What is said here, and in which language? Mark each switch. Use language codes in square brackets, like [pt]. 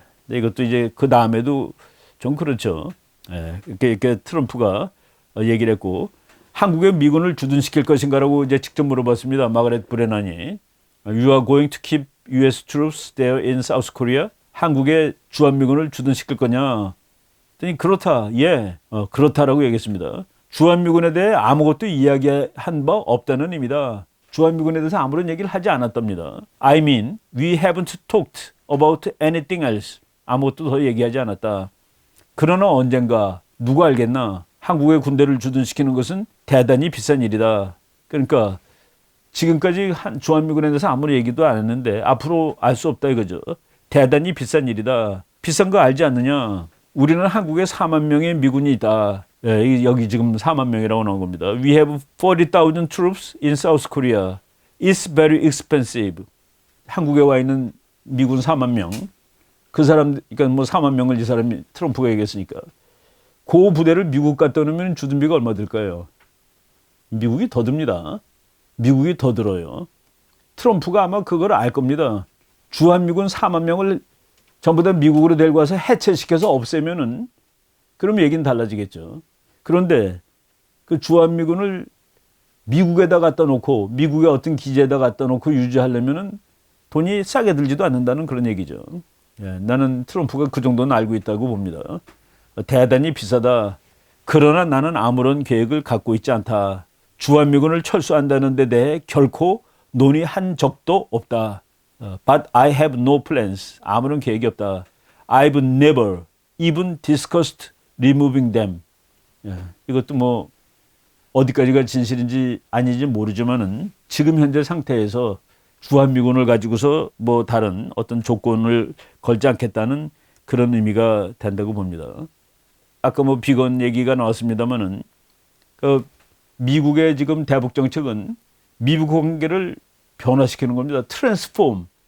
[ko] 이것도 이제 그 다음에도 좀 그렇죠. 이렇게 트럼프가 얘기를 했고 한국에 미군을 주둔시킬 것인가라고 이제 직접 물어봤습니다. [en] 마가렛 브레난이 You are going to keep U.S. troops there in South Korea? [ko] 한국에 주한미군을 주둔시킬 거냐? 그랬더니 그렇다. 그렇다라고 얘기했습니다. 주한미군에 대해 아무것도 이야기한 바 없다는 의미다. 주한미군에 대해서 아무런 얘기를 하지 않았답니다. [en] I mean, we haven't talked about anything else. [ko] 아무것도 더 얘기하지 않았다. 그러나 언젠가 누가 알겠나? 한국의 군대를 주둔시키는 것은 대단히 비싼 일이다. 그러니까 지금까지 주한미군에 대해서 아무런 얘기도 안 했는데 앞으로 알 수 없다 이거죠. 대단히 비싼 일이다. 비싼 거 알지 않느냐? 우리는 한국에 4만 명의 미군이 있다. 여기 지금 4만 명이라고 나온 겁니다. [en] We have 40,000 troops in South Korea. It's very expensive. [ko] 한국에 와 있는 미군 4만 명. 그 사람, 그러니까 뭐 4만 명을 이 사람이 트럼프가 얘기했으니까. 그 부대를 미국 갖다 놓으면 주둔비가 얼마 들까요? 미국이 더 듭니다. 미국이 더 들어요. 트럼프가 아마 그걸 알 겁니다. 주한미군 4만 명을 전부 다 미국으로 데리고 와서 해체시켜서 없애면은 그럼 얘기는 달라지겠죠. 그런데 그 주한미군을 미국에다 갖다 놓고 미국의 어떤 기지에다 갖다 놓고 유지하려면은 돈이 싸게 들지도 않는다는 그런 얘기죠. 예, 나는 트럼프가 그 정도는 알고 있다고 봅니다. 대단히 비싸다. 그러나 나는 아무런 계획을 갖고 있지 않다. 주한미군을 철수한다는 데 대해 결코 논의한 적도 없다. [en] But I have no plans. [ko] 아무런 계획이 없다. [en] I've never even discussed removing them. [ko] 예, 이것도 뭐 어디까지가 진실인지 아닌지 모르지만은 지금 현재 상태에서 주한미군을 가지고서 뭐 다른 어떤 조건을 걸지 않겠다는 그런 의미가 된다고 봅니다. 아까 뭐 비건 얘기가 나왔습니다만은 그 미국의 지금 대북 정책은 미국 관계를 변화시키는 겁니다. 트랜스폼.